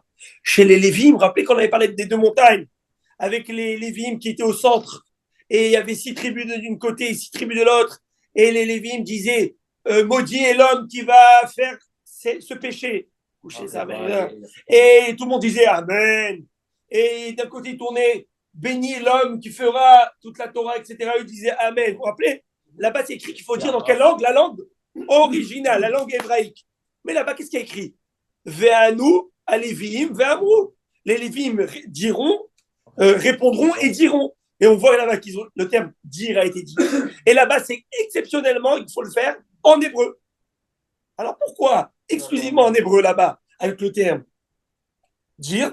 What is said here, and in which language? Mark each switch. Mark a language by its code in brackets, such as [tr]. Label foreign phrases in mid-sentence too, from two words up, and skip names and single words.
[fr] Chez les Lévim, vous vous rappelez qu'on avait parlé des deux montagnes, avec les Lévim qui étaient au centre, et il y avait 6 tribus d'une côté et 6 tribus de l'autre, et les Lévim disaient maudit est l'homme qui va faire ce péché. Coucher sa mère. Et tout le monde disait Amen. Et d'un côté, il tournait béni est l'homme qui fera toute la Torah, etc. Il disait Amen. Vous vous rappelez? Là-bas, c'est écrit qu'il faut dire dans quelle langue? La langue originale, la langue hébraïque. Mais là-bas, qu'est-ce qu'il y a écrit? [he] וענו הלוים ואמרו. [fr] Les Lévim diront, répondront et diront. Et on voit là-bas qu'ils ont le terme dire a été dit. Et là-bas, c'est exceptionnellement, il faut le faire en hébreu. Alors pourquoi exclusivement en hébreu là-bas, avec le terme dire?